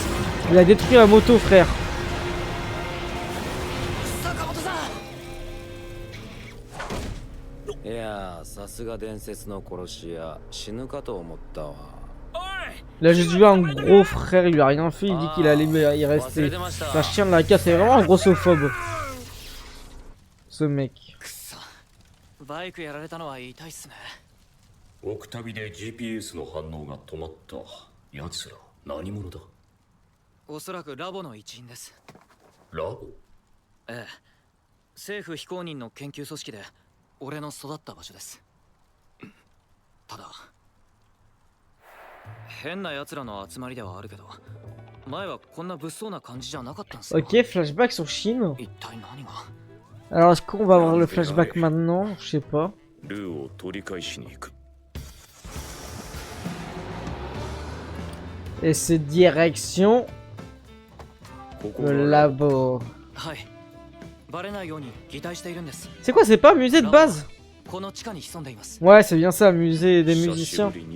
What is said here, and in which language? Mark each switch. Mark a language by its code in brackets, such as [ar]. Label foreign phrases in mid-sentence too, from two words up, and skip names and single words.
[fr] Il a détruit la moto frère. Il a juste vu un gros frère, il lui a rien fait, il dit qu'il allait y rester. C'est un chien de la casse, c'est vraiment un grossophobe. Ce mec. [ja] オクタビで GPS の反応が止まった。奴ら何者だ？おそらくラボの一員です。ラボ？ええ。政府非公認の研究組織で俺の育った場所です。ただ変な奴らの集まりではあるけど、前はこんな物騒な感じじゃなかったんですよ。 [fr] Ok, flashback sur Shin. [ja] 一体何が？ [fr] Alors est-ce qu'on va avoir le flashback maintenant? Je sais pas. [ja] ルーを取り返しに行く。 [fr] Et c'est direction le labo. C'est quoi, c'est pas un musée de base? Ouais, c'est bien ça, musée des musiciens.